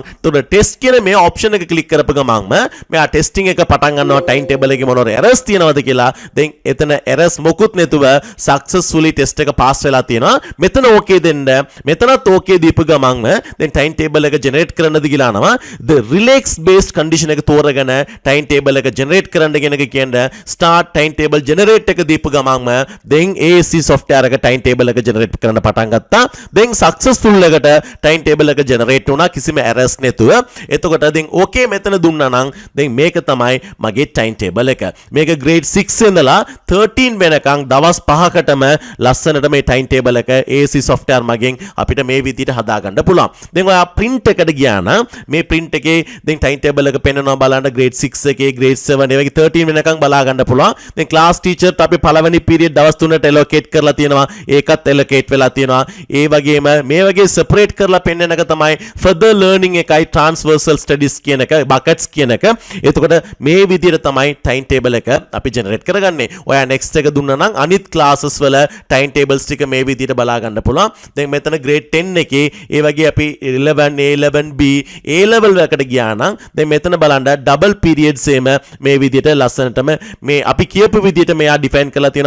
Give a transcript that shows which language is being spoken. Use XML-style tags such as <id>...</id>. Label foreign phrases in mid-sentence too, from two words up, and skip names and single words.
<si>ඒතකොට ටෙස්ට් කියන මේ ඔප්ෂන් එක ක්ලික් කරපු ගමන්ම මෙයා ටෙස්ටිං එක පටන් ගන්නවා.</si> <en>time table</en> <si>එකේ මොනවාරි errors තියනවද කියලා. දැන් එතන</si> <en>errors errors</en> <si>මොකුත් නැතුව</si> <en>successfully test</en> <si>එක pass වෙලා තියෙනවා. මෙතන okay දෙන්න. මෙතනත් okay දීපු ගමන්ම දැන්</si> <en>time table</en> <si>එක generate කරන්නද කියලා අහනවා.</si> <en>the relax based condition</en> <si>එක තෝරගෙන</si> <en>time table</en> <si>එක generate කරන්න කියන එක කියන්නේ</si> <en>start time table generate</en> <si>එක දීපු ගමන්ම දැන්</si> <en>ASC software</en> <si>එක</si> <en>time table</en> <si>එක generate කරන්න පටන් ගත්තා. දැන් successful එකට</si> <en>time table</en> <si>එක generate වුණා කිසිම errors නැතුව. එතකොට දැන් okay මෙතන දුන්නා නම් දැන් මේක තමයි මගේ time table එක. මේක grade 6 ඉඳලා 13 වෙනකන් දවස් 5කටම ලස්සනට මේ</si> <en>time table</en> <si>එක</si> <en>ASC software</en> <si>මගෙන් අපිට මේ විදිහට හදා ගන්න පුළුවන්. දැන් ඔයා print එකට ගියා නම් මේ print එකේ දැන්</si> <en>time table</en> <si>එක පෙන්වනවා බලන්න grade 6 එකේ grade 7 ඒ වගේ 13 වෙනකන් බලා ගන්න පුළුවන්. දැන්</si> <en>class teacher</en> <si>ට අපි පළවෙනි period දවස් 3ට allocate කරලා තියෙනවා. ඒකත් allocate වෙලා තියෙනවා. ඒ වගේම මේ වගේ separate කරලා පෙන්වන එක තමයි</si> <en>further learning</en> <si>එකයි</si> <en>transversal studies</en> <si>කියන එක buckets කියන එක. එතකොට මේ විදිහට තමයි</si> <en>time table</en> <si>එක අපි generate කරගන්නේ. ඔයා next එක දුන්නා නම් අනිත් classes වල</si> <en>time tables</en> <si>ටික මේ විදිහට බලා ගන්න පුළුවන්. දැන් මෙතන grade 10 එකේ ඒ වගේ අපි 11 A11 B</si> <en>A level</en> <si>එකට ගියා නම් දැන් මෙතන බලන්න</si> <en>double periods</en> <si>එම මේ විදිහට ලස්සනටම මේ අපි කියපු විදිහට මෙයා define කරලා තියෙනවා.</si>